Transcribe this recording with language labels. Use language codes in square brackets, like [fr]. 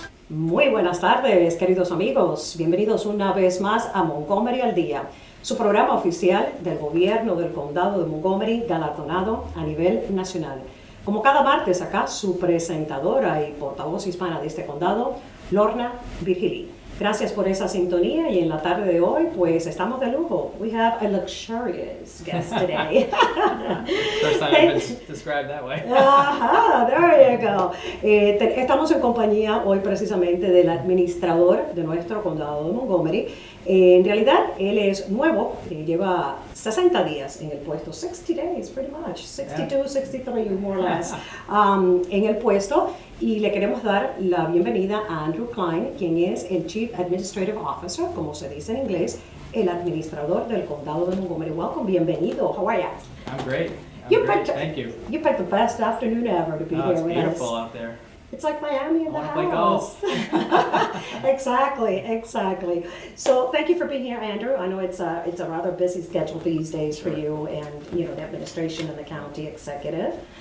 [es] Muy buenas tardes, queridos amigos. Bienvenidos una vez más a Montgomery al Día, su programa oficial del gobierno del condado de Montgomery, galardonado a nivel nacional. Como cada martes acá, su presentadora y portavoz hispana de este condado, Lorna Virgilí. Gracias por esa sintonía y en la tarde de hoy pues estamos de lujo. [en] We have a luxurious guest today. First time I've been described that way. Ajá, there you go. [es] Estamos en compañía hoy precisamente del administrador de nuestro condado de Montgomery. En realidad él es nuevo, lleva 60 días en el puesto, [en] 60 days pretty much, 62, 63 more or less, [es] en el puesto. Y le queremos dar la bienvenida a Andrew Klein, quien es el Chief Administrative Officer, como se dice en inglés, el administrador del condado de Montgomery. [en] Welcome, bienvenido. How are you? I'm great. Thank you. You picked the best afternoon ever to be here with us. It's beautiful out there. It's like Miami in the play house. golf. Exactly. So thank you for being here, Andrew. I know it's a rather busy schedule these days for you and the administration and the county executive.